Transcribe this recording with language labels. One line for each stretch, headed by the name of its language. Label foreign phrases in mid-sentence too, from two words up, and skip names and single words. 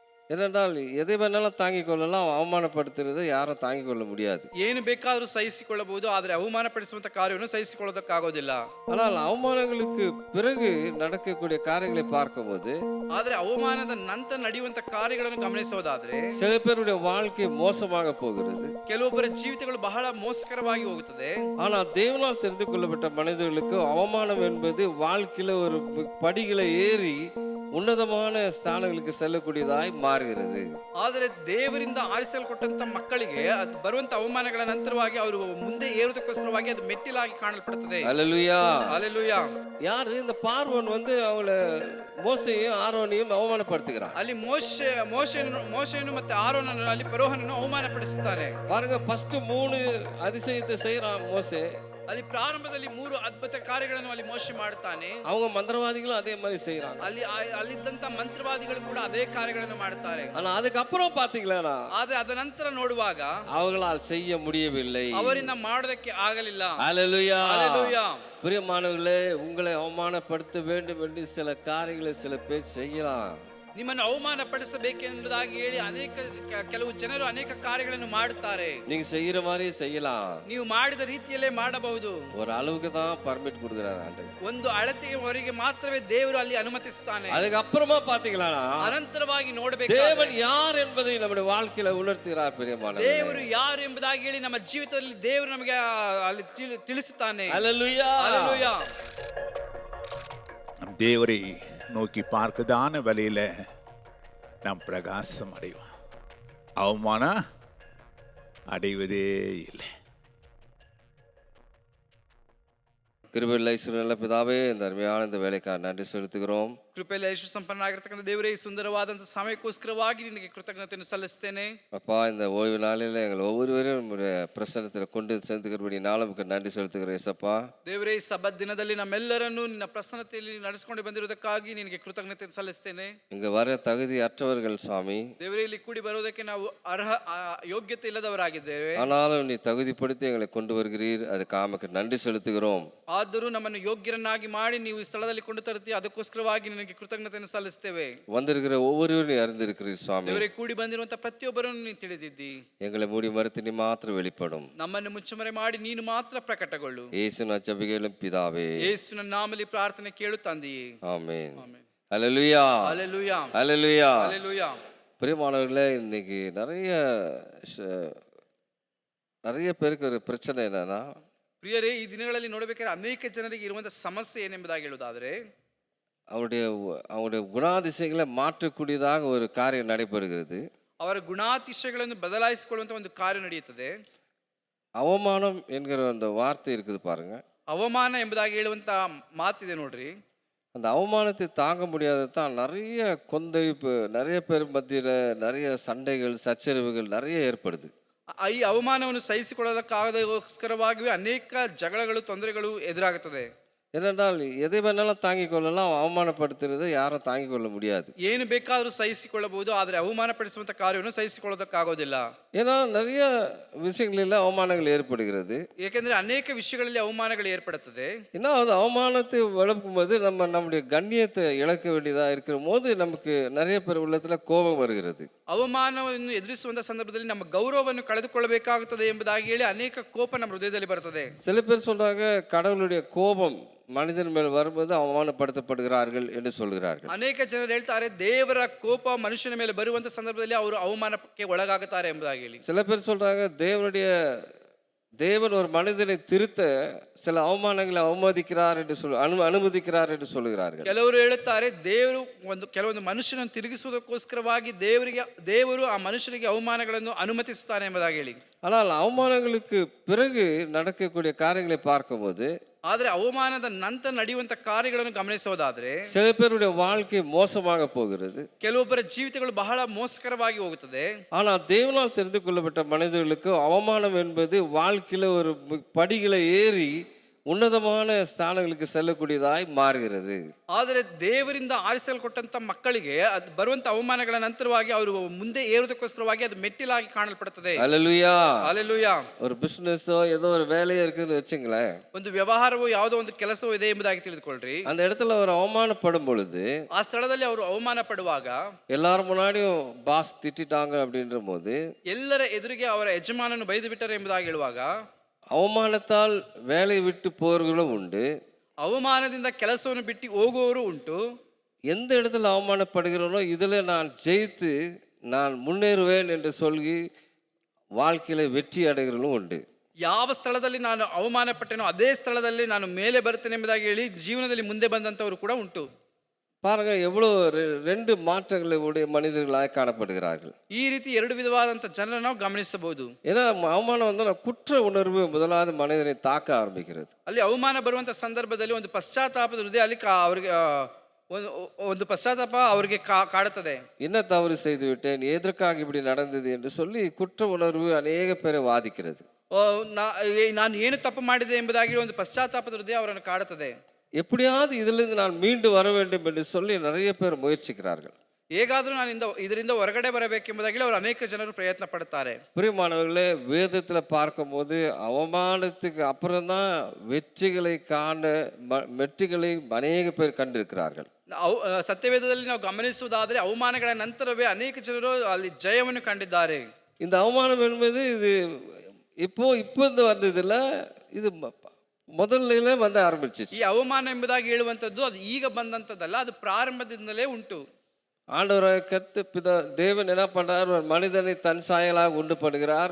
Tamil: ஏனென்றால் எதை வேணாலும் தாங்கிக் கொள்ளலாம், அவமானப்படுத்துறதை யாரும் தாங்கிக் கொள்ள முடியாது.
Kannada: ಏನು ಬೇಕಾದರೂ ಸಹಿಸಿಕೊಳ್ಳಬಹುದು, ಆದರೆ ಅವಮಾನಪಡಿಸುವಂತ ಕಾರ್ಯವನ್ನು ಸಹಿಸಿಕೊಳ್ಳೋದಕ್ಕಾಗೋದಿಲ್ಲ.
Tamil: ஆனால் அவமானங்களுக்கு பிறகு நடக்கக்கூடிய காரியங்களை பார்க்கும்போது
Kannada: ಆದರೆ ಅವಮಾನದ ನಂತರ ನಡೆಯುವಂತ ಕಾರ್ಯಗಳನ್ನು ಗಮನಿಸೋದಾದ್ರೆ
Tamil: சில பேருடைய வாழ்க்கை மோசமாக போகிறது.
Kannada: ಕೆಲವೊಬ್ಬರ ಜೀವಿತಗಳು ಬಹಳ ಮೋಸಕರವಾಗಿ ಹೋಗುತ್ತದೆ.
Tamil: ஆனால் தேவனால் தெரிந்து கொள்ளப்பட்ட மனிதர்களுக்கு அவமானம் என்பது வாழ்க்கையில ஒரு படிகளை ஏறி ಉನ್ನತமான ಸ್ಥಾನಗಳಿಗೆ செல்லக்கூடியதாய் ಮಾರುகிறது.
Kannada: ಆದರೆ ದೇವರಿಂದ ಆರಿಸಲ್ಪಟ್ಟಂತ ಮಕ್ಕಳಿಗೆ ಅದು ಬರುವಂತ ಅವಮಾನಗಳ ನಂತರವಾಗಿ ಅವರು ಮುಂದೆ ಏರುವುದಕ್ಕೋಸ್ಕರವಾಗಿ ಅದು ಮೆಟ್ಟಿಲಾಗಿ ಕಾಣಲ್ಪಡುತ್ತದೆ.
Tamil: அல்லேலூயா.
Kannada: ಹಲ್ಲೆಲೂಯಾ.
Tamil: யாரு இந்த பார்வோன் அவங்கள மோசையும் ஆரோனையும் அவமானப்படுத்துகிறான்.
Kannada: ಅಲ್ಲಿ ಮೋಶೆಯನ್ನು ಮತ್ತೆ ಆರೋನನ್ನು ಅಲ್ಲಿ ಫರೋಹನನ್ನು ಅವಮಾನಪಡಿಸುತ್ತಾನೆ.
Tamil: பாருங்க, ஃபர்ஸ்ட் 3 அதிசயத்தை செய்யறான் மோசே.
Kannada: ಅಲ್ಲಿ ಪ್ರಾರಂಭದಲ್ಲಿ 3 ಅದ್ಭುತ ಕಾರ್ಯಗಳನ್ನು ಅಲ್ಲಿ ಮೋಶೆ ಮಾಡುತ್ತಾನೆ.
Tamil: அவங்க மந்திரவாதிகளும் அதே மாதிரி செய்யறாங்க.
Kannada: ಅಲ್ಲಿದ್ದಂತ ಮಂತ್ರವಾದಿಗಳು ಕೂಡ ಅದೇ ಕಾರ್ಯಗಳನ್ನು ಮಾಡುತ್ತಾರೆ.
Tamil: ஆனா அதுக்கப்புறம் பாத்தீங்களா,
Kannada: ಆದ್ರೆ ಅದ ನಂತರ ನೋಡುವಾಗ
Tamil: அவங்களால் செய்ய முடியவில்லை.
Kannada: ಅವರಿಂದ ಮಾಡೋದಕ್ಕೆ ಆಗಲಿಲ್ಲ.
Tamil: அல்லேலூயா.
Kannada: ಹಲ್ಲೆಲೂಯಾ.
Tamil: பிரியமானவர்களே, உங்களை அவமானப்படுத்த வேண்டும் என்று சில காரியங்களை சில பேர் செய்யலாம்.
Kannada: ನಿಮ್ಮನ್ನು ಅವಮಾನಪಡಿಸಬೇಕೆಂಬುದಾಗಿ ಹೇಳಿ ಕೆಲವು ಜನರು ಅನೇಕ ಕಾರ್ಯಗಳನ್ನು ಮಾಡುತ್ತಾರೆ.
Tamil: நீங்க செய்யற மாதிரி செய்யலாம்.
Kannada: ನೀವು ಮಾಡಿದ ರೀತಿಯಲ್ಲೇ ಮಾಡಬಹುದು.
Tamil: ஒரு அளவுக்கு தான் பர்மிட் கொடுக்கிறார் ஆண்டவர்.
Kannada: ಒಂದು ಅಳತೆಯವರೆಗೆ ಮಾತ್ರವೇ ದೇವರು ಅಲ್ಲಿ ಅನುಮತಿಸುತ್ತಾನೆ.
Tamil: அதுக்கு அப்புறமா பாத்தீங்களா,
Kannada: ಅನಂತರವಾಗಿ ನೋಡಬೇಕು
Tamil: தேவன் யார் என்பதை நம்முடைய வாழ்க்கையில உணர்த்துகிறார். பிரியமானவர்களே,
Kannada: ದೇವರು ಯಾರು ಎಂಬುದಾಗಿ ಹೇಳಿ ನಮ್ಮ ಜೀವಿತದಲ್ಲಿ ದೇವರು ನಮಗೆ ಅಲ್ಲಿ ತಿಳಿಸುತ್ತಾನೆ.
Tamil: அல்லேலூயா.
Kannada: ಹಲ್ಲೆಲೂಯಾ.
Tamil: நம் தேவரை நோக்கி பார்க்கதான வழியில நாம் பிரகாசம் அடைவோம். அவமானம் அடைவதே இல்லை. கிருபையுள்ள நல்ல பிதாவே, இந்த அருமையான இந்த வேலைக்காக நன்றி செலுத்துகிறோம்.
Kannada: ಕೃಪೆಯಲ್ಲಿ ಯೇಸು ಸಂಪನ್ನನಾಗಿರತಕ್ಕಂಥ ದೇವರೇ, ಈ ಸುಂದರವಾದಂತಹ ಸಮಯಕ್ಕೋಸ್ಕರವಾಗಿ ನಿನಗೆ ಕೃತಜ್ಞತೆಯನ್ನು ಸಲ್ಲಿಸುತ್ತೇನೆ.
Tamil: அப்பா, இந்த ஓய்வு நாளில் எங்கள் ஒவ்வொருவரையும் நம்முடைய பிரசன்னத்தில் கொண்டு சேர்த்துக்கிறபடி நாளுக்கு நன்றி செலுத்துகிறேன் ஏசப்பா.
Kannada: ದೇವರೇ, ಈ ಸಬ್ಬತ್ ದಿನದಲ್ಲಿ ನಮ್ಮೆಲ್ಲರನ್ನು ನಿನ್ನ ಪ್ರಸನ್ನತೆಯಲ್ಲಿ ನಡೆಸಿಕೊಂಡು ಬಂದಿರುವುದಕ್ಕಾಗಿ ನಿನಗೆ ಕೃತಜ್ಞತೆಯನ್ನು ಸಲ್ಲಿಸುತ್ತೇನೆ.
Tamil: இங்க வர தகுதி அற்றவர்கள் சுவாமி,
Kannada: ದೇವರೇ, ಇಲ್ಲಿ ಕೂಡಿ ಬರುವುದಕ್ಕೆ ನಾವು ಯೋಗ್ಯತೆ ಇಲ್ಲದವರಾಗಿದ್ದೇವೆ.
Tamil: ஆனாலும் நீ தகுதிப்படுத்தி எங்களை கொண்டு வருகிறீர், அதுக்கு ஆமக்கு நன்றி செலுத்துகிறோம்.
Kannada: ಆದರೂ ನಮ್ಮನ್ನು ಯೋಗ್ಯರನ್ನಾಗಿ ಮಾಡಿ ನೀವು ಈ ಸ್ಥಳದಲ್ಲಿ ಕೊಂಡು ತರುತ್ತೀರಿ, ಅದಕ್ಕೋಸ್ಕರವಾಗಿ ನಿನಗೆ ಕೃತಜ್ಞತೆಯನ್ನು ಸಲ್ಲಿಸುತ್ತೇವೆ.
Tamil: வந்திருக்கிற ஒவ்வொருவரும் நீ அறிந்திருக்கிறீர் சுவாமி.
Kannada: ದೇವರೇ, ಕೂಡಿ ಬಂದಿರುವಂತಹ ಪ್ರತಿಯೊಬ್ಬರನ್ನು ನೀನು ತಿಳಿದಿದ್ದಿ.
Tamil: எங்களை மூடி மறுத்து நீ மாத்திரம் வெளிப்படும்.
Kannada: ನಮ್ಮನ್ನು ಮುಚ್ಚಮರೆ ಮಾಡಿ ನೀನು ಮಾತ್ರ ಪ್ರಕಟಗೊಳ್ಳು.
Tamil: இயேசுவின் ஜெபங்களும் பிதாவே,
Kannada: ಯೇಸುವಿನ ನಾಮದಲ್ಲಿ ಪ್ರಾರ್ಥನೆ ಕೇಳು ತಂದೆಯೇ.
Tamil: ஆமென்.
Kannada: ಆಮೆನ್.
Tamil: அல்லேலூயா.
Kannada: ಹಲ್ಲೆಲೂಯಾ.
Tamil: அல்லேலூயா.
Kannada: ಹಲ್ಲೆಲೂಯಾ.
Tamil: பிரியமானவர்களே, இன்னைக்கு நிறைய பேருக்கு ஒரு பிரச்சனை என்னன்னா,
Kannada: ಪ್ರಿಯರೇ, ಈ ದಿನಗಳಲ್ಲಿ ನೋಡಬೇಕಾದ್ರೆ ಅನೇಕ ಜನರಿಗೆ ಇರುವಂತಹ ಸಮಸ್ಯೆ ಏನೆಂಬುದಾಗಿ ಹೇಳುವುದಾದ್ರೆ,
Tamil: அவருடைய குணாதிசயங்களை மாற்றக்கூடியதாக ஒரு காரியம் நடைபெறுகிறது.
Kannada: ಅವರ ಗುಣಾತಿಶಯಗಳನ್ನು ಬದಲಾಯಿಸಿಕೊಳ್ಳುವಂತ ಒಂದು ಕಾರ್ಯ ನಡೆಯುತ್ತದೆ.
Tamil: அவமானம் என்கிற அந்த வார்த்தை இருக்குது பாருங்க.
Kannada: ಅವಮಾನ ಎಂಬುದಾಗಿ ಹೇಳುವಂತ ಮಾತಿದೆ ನೋಡ್ರಿ.
Tamil: அந்த அவமானத்தை தாங்க முடியாததான் நிறைய கொந்தளிப்பு, நிறைய பேர் மத்தியில் நிறைய சண்டைகள், சச்சரவுகள் நிறைய ஏற்படுது.
Kannada: ಈ ಅವಮಾನವನ್ನು ಸಹಿಸಿಕೊಳ್ಳೋದಕ್ಕಾಗದಕ್ಕೋಸ್ಕರವಾಗಿಯೂ ಅನೇಕ ಜಗಳಗಳು, ತೊಂದರೆಗಳು ಎದುರಾಗುತ್ತದೆ.
Tamil: ஏனென்றால் எதை வேணாலும் தாங்கிக் கொள்ளலாம், அவமானப்படுத்துறதை யாரும் தாங்கிக் கொள்ள முடியாது.
Kannada: ಏನು ಬೇಕಾದರೂ ಸಹಿಸಿಕೊಳ್ಳಬಹುದು, ಆದರೆ ಅವಮಾನಪಡಿಸುವಂತ ಕಾರ್ಯವನ್ನು ಸಹಿಸಿಕೊಳ್ಳೋದಕ್ಕಾಗೋದಿಲ್ಲ.
Tamil: ஏன்னா நிறைய விஷயங்களில் அவமானங்கள் ஏற்படுகிறது.
Kannada: ಏಕೆಂದ್ರೆ ಅನೇಕ ವಿಷಯಗಳಲ್ಲಿ ಅವಮಾನಗಳು ಏರ್ಪಡುತ್ತದೆ.
Tamil: ஏன்னா அது அவமானத்தை வளர்க்கும்போது நம்முடைய கண்ணியத்தை இழக்க வேண்டியதாக இருக்கிற போது நமக்கு நிறைய பேர் உள்ளத்துல கோபம் வருகிறது.
Kannada: ಅವಮಾನವನ್ನು ಎದುರಿಸುವಂತ ಸಂದರ್ಭದಲ್ಲಿ ನಮ್ಮ ಗೌರವವನ್ನು ಕಳೆದುಕೊಳ್ಳಬೇಕಾಗುತ್ತದೆ ಎಂಬುದಾಗಿ ಹೇಳಿ ಅನೇಕ ಕೋಪ ನಮ್ಮ ಹೃದಯದಲ್ಲಿ ಬರುತ್ತದೆ.
Tamil: சில பேர் சொல்றாங்க, கடவுளுடைய கோபம் மனிதன் மேல் வரும்போது அவமானப்படுத்தப்படுகிறார்கள் என்று சொல்கிறார்கள்.
Kannada: ಅನೇಕ ಜನರು ಹೇಳ್ತಾರೆ, ದೇವರ ಕೋಪ ಮನುಷ್ಯನ ಮೇಲೆ ಬರುವಂತ ಸಂದರ್ಭದಲ್ಲಿ ಅವರು ಅವಮಾನಕ್ಕೆ ಒಳಗಾಗುತ್ತಾರೆ ಎಂಬುದಾಗಿ ಹೇಳಿ.
Tamil: சில பேர் சொல்றாங்க, தேவன் ஒரு மனிதனை திருத்த சில அவமானங்களை அவமதிக்கிறார் என்று அனுமதிக்கிறார் என்று சொல்கிறார்கள்.
Kannada: ಕೆಲವರು ಹೇಳುತ್ತಾರೆ, ದೇವರು ಕೆಲವೊಂದು ಮನುಷ್ಯನನ್ನು ತಿರುಗಿಸುವುದಕ್ಕೋಸ್ಕರವಾಗಿ ದೇವರು ಆ ಮನುಷ್ಯನಿಗೆ ಅವಮಾನಗಳನ್ನು ಅನುಮತಿಸುತ್ತಾನೆ ಎಂಬುದಾಗಿ ಹೇಳಿ.
Tamil: ஆனால் அவமானங்களுக்கு பிறகு நடக்கக்கூடிய காரியங்களை பார்க்கும்போது,
Kannada: ಆದ್ರೆ ಅವಮಾನದ ನಂತರ ನಡೆಯುವಂತ ಕಾರ್ಯಗಳನ್ನು ಗಮನಿಸೋದಾದ್ರೆ
Tamil: சில பேருடைய வாழ்க்கை மோசமாக போகிறது.
Kannada: ಕೆಲವೊಬ್ಬರ ಜೀವಿತಗಳು ಬಹಳ ಮೋಸಕರವಾಗಿ ಹೋಗುತ್ತದೆ.
Tamil: ஆனால் தேவனால் தெரிந்து கொள்ளப்பட்ட மனிதர்களுக்கு அவமானம் என்பது வாழ்க்கையில ஒரு படிகளை ஏறி உன்னதமான ஸ்தானங்களுக்கு செல்லக்கூடியதாய் மாறுகிறது.
Kannada: ಆದರೆ ದೇವರಿಂದ ಆರಿಸಲ್ಪಟ್ಟಂತ ಮಕ್ಕಳಿಗೆ ಅದು ಬರುವಂತ ಅವಮಾನಗಳ ನಂತರವಾಗಿ ಅವರು ಮುಂದೆ ಏರುವುದಕ್ಕೋಸ್ಕರವಾಗಿ ಅದು ಮೆಟ್ಟಿಲಾಗಿ ಕಾಣಲ್ಪಡುತ್ತದೆ.
Tamil: அல்லேலூயா.
Kannada: ಹಲ್ಲೆಲೂಯಾ.
Tamil: ஒரு பிசினஸோ ஏதோ ஒரு வேலையோ இருக்குன்னு வச்சுங்களேன்.
Kannada: ಒಂದು ವ್ಯವಹಾರವೋ ಯಾವುದೋ ಒಂದು ಕೆಲಸವೋ ಇದೆ ಎಂಬುದಾಗಿ ತಿಳಿದುಕೊಳ್ಳ್ರಿ.
Tamil: அந்த இடத்துல அவர் அவமானப்படும் பொழுது,
Kannada: ಆ ಸ್ಥಳದಲ್ಲಿ ಅವರು ಅವಮಾನ ಪಡುವಾಗ,
Tamil: எல்லாரும் முன்னாடியும் பாஸ் திட்டிட்டாங்க அப்படின்ற போது,
Kannada: ಎಲ್ಲರ ಎದುರಿಗೆ ಅವರ ಯಜಮಾನನು ಬೈದು ಬಿಟ್ಟರು ಎಂಬುದಾಗಿ ಹೇಳುವಾಗ,
Tamil: அவமானத்தால் வேலையை விட்டு போறவர்களும் உண்டு.
Kannada: ಅವಮಾನದಿಂದ ಕೆಲಸವನ್ನು ಬಿಟ್ಟು ಹೋಗುವವರು ಉಂಟು.
Tamil: எந்த இடத்துல அவமானப்படுகிறோனோ இதில் நான் ஜெயித்து நான் முன்னேறுவேன் என்று சொல்லி வாழ்க்கையில வெற்றி அடைகிறவர்களும் உண்டு.
Kannada: ಯಾವ ಸ್ಥಳದಲ್ಲಿ ನಾನು ಅವಮಾನ ಪಟ್ಟೆನೋ ಅದೇ ಸ್ಥಳದಲ್ಲಿ ನಾನು ಮೇಲೆ ಬರ್ತೇನೆ ಎಂಬುದಾಗಿ ಹೇಳಿ ಜೀವನದಲ್ಲಿ ಮುಂದೆ ಬಂದಂತವರು ಕೂಡ ಉಂಟು.
Tamil: பாருங்க எவ்வளோ ரெண்டு மாற்றங்களை உடைய மனிதர்களாக காணப்படுகிறார்கள்.
Kannada: ಈ ರೀತಿ ಎರಡು ವಿಧವಾದಂಥ ಜನರನ್ನು ನಾವು ಗಮನಿಸಬಹುದು.
Tamil: ஏன்னா அவமானம் வந்து குற்ற உணர்வு முதலாவது மனிதனை தாக்க ஆரம்பிக்கிறது.
Kannada: ಅಲ್ಲಿ ಅವಮಾನ ಬರುವಂತ ಸಂದರ್ಭದಲ್ಲಿ ಒಂದು ಪಶ್ಚಾತ್ತಾಪದ ಹೃದಯ ಅಲ್ಲಿ ಅವರಿಗೆ ಒಂದು ಪಶ್ಚಾತ್ತಾಪ ಅವರಿಗೆ ಕಾಡುತ್ತದೆ.
Tamil: என்ன தவறு செய்து விட்டேன், எதற்காக இப்படி நடந்தது என்று சொல்லி குற்ற உணர்வு அநேக பேரை வாதிக்கிறது.
Kannada: ನಾನು ಏನು ತಪ್ಪು ಮಾಡಿದೆ ಎಂಬುದಾಗಿ ಒಂದು ಪಶ್ಚಾತ್ತಾಪದ ಹೃದಯ ಅವರನ್ನು ಕಾಡುತ್ತದೆ.
Tamil: எப்படியாவது இதிலிருந்து நான் மீண்டு வர வேண்டும் என்று சொல்லி நிறைய பேர் முயற்சிக்கிறார்கள்.
Kannada: ಹೇಗಾದರೂ ನಾನು ಇದರಿಂದ ಹೊರಗಡೆ ಬರಬೇಕೆಂಬುದಾಗಿ ಅವರು ಅನೇಕ ಜನರು ಪ್ರಯತ್ನ ಪಡುತ್ತಾರೆ.
Tamil: பிரியமானவர்களே, வேதத்தில் பார்க்கும்போது அவமானத்துக்கு அப்புறம்தான் வெற்றிகளை காண வெற்றிகளை அநேக பேர் கண்டிருக்கிறார்கள்.
Kannada: ಸತ್ಯವೇದದಲ್ಲಿ ನಾವು ಗಮನಿಸುವುದಾದರೆ ಅವಮಾನಗಳ ನಂತರವೇ ಅನೇಕ ಜನರು ಅಲ್ಲಿ ಜಯವನ್ನು ಕಂಡಿದ್ದಾರೆ.
Tamil: இந்த அவமானம் என்பது இது இப்போ வந்ததில்ல, இது ಮೊದಲನೇ வந்து ஆரம்பிச்சிச்சு.
Kannada: ಈ ಅವಮಾನ ಎಂಬುದಾಗಿ ಹೇಳುವಂಥದ್ದು ಅದು ಈಗ ಬಂದಂಥದ್ದಲ್ಲ, ಅದು ಪ್ರಾರಂಭದಿಂದಲೇ ಉಂಟು.
Tamil: ஆண்டவராக கர்த்த பிதா தேவன் என்ன பண்றார், ஒரு மனிதனை தன் சாயலாக உண்டு பண்ணுகிறார்.